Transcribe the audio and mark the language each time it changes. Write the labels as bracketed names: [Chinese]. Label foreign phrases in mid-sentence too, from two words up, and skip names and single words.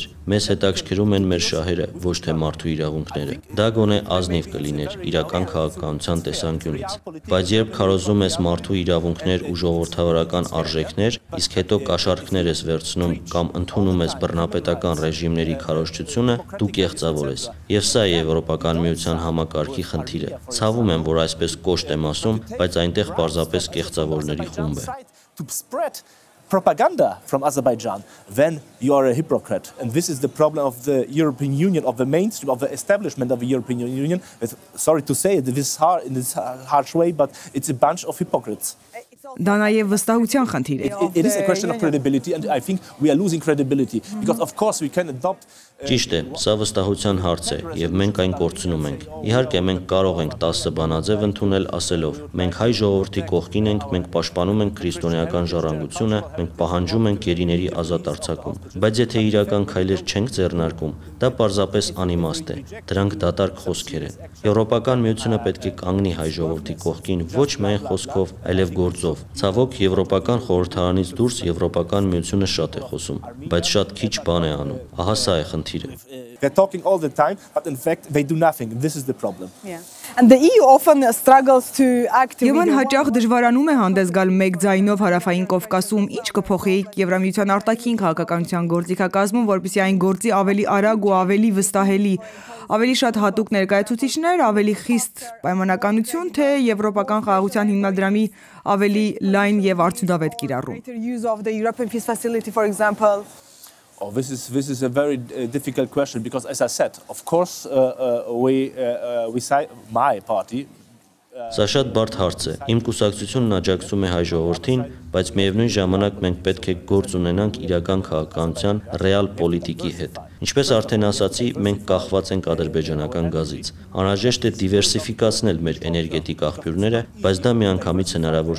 [Armenian] մեզ հետաքրքրում են մեր շահերը, ոչ թե մարդու իրավունքները։ Դա գոնե ազնիվ կլիներ իրական քաղաքականության տեսանկյունից։ Բայց երբ քարոզում ես մարդու իրավունքներ ու ժողովրդավարական արժեքներ, իսկ հետո կաշառքներ ես վերցնում կամ ընդունում ես բռնապետական ռեժիմների քարոզչությունը, դու կեղծավոր ես։ Եվ սա է Եվրոպական միության համակարգի խնդիրը։ Ցավում եմ, որ այսպես կոշտ եմ ասում, բայց այնտեղ պարզապես կեղծավորների խումբ է։ [English] To spread propaganda from Azerbaijan, then you are a hypocrite. And this is the problem of the European Union, of the mainstream, of the establishment of the European Union. Sorry to say it in this harsh way, but it's a bunch of hypocrites. [Armenian] Դա նաև վստահության խնդիր է։ [English] It is a question of credibility, and I think we are losing credibility because, of course, we can adopt. [Armenian] Ճիշտ է, սա վստահության հարց է, եւ մենք այն կորցնում ենք։ Իհարկե, մենք կարող ենք 10 բանաձև ընդունել ասելով. մենք հայ ժողովրդի կողքին ենք, մենք պաշտպանում ենք քրիստոնեական ժառանգությունը, մենք պահանջում ենք գերիների ազատ արձակում։ Բայց եթե իրական քայլեր չենք ձեռնարկում, դա պարզապես անիմաստ է։ Դրանք դատարկ խոսքեր են։ Եվրոպական միությունը պետք է կանգնի հայ ժողովրդի կողքին ոչ միայն խոսքով, այլև գործով։ գործով։ Ցավոք, Եվրոպական խորհրդարանից դուրս Եվրոպական միությունը շատ է խոսում, բայց շատ քիչ բան է անում։ Ահա սա է խնդիրը։ [English] They're talking all the time, but in fact they do nothing. This is the problem. Yeah. And the EU often struggles to act. [Armenian] Եվան հաճախ դժվարանում է հանդես գալ մեկ ձայնով Հարավային Կովկասում, ինչ կփոխեիք Եվրամիության արտաքին քաղաքականության գործիքակազմում, որպեսզի այն գործի ավելի արագ ու ավելի վստահելի, ավելի շատ հատուկ ներկայացուցիչներ, ավելի խիստ պայմանականություն, թե եվրոպական խաղաղության հիմնադրամի ավելի լայն եւ արդյունավետ կիրառում։ [English] Use of the European Peace Facility, for example. Oh, this is a very difficult question because, as I said, of course, my party. [Armenian] Սա շատ բարդ հարց է։ Իմ կուսակցությունն աջակցում է հայ ժողովրդին, բայց միևնույն ժամանակ մենք պետք է գործ ունենանք իրական քաղաքականության ռեալ պոլիտիկի հետ։ Ինչպես արդեն ասացի, մենք կախված ենք ադրբեջանական գազից։ Անհրաժեշտ է դիվերսիֆիկացնել մեր էներգետիկ աղբյուրները, բայց դա միանգամից հնարավոր